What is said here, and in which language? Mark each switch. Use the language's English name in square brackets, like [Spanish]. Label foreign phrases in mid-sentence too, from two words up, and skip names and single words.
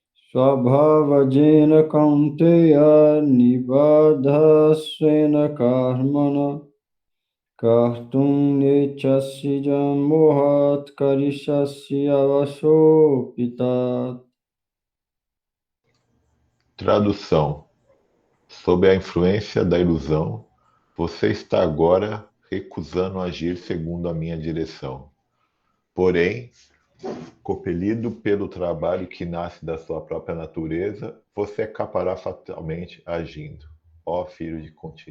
[Sanskrit] स्वभावजेन कौन्तेय निबद्धस्वेन कर्मणा कर्तुं नेच्छसि मोहात् करिष्यसि अवशोऽपि तत्. [Portuguese] Tradução: sob a influência da ilusão, você está agora recusando agir segundo a minha direção. Porém, compelido pelo trabalho que nasce da sua própria natureza, você acabará fatalmente agindo, ó filho de Conti.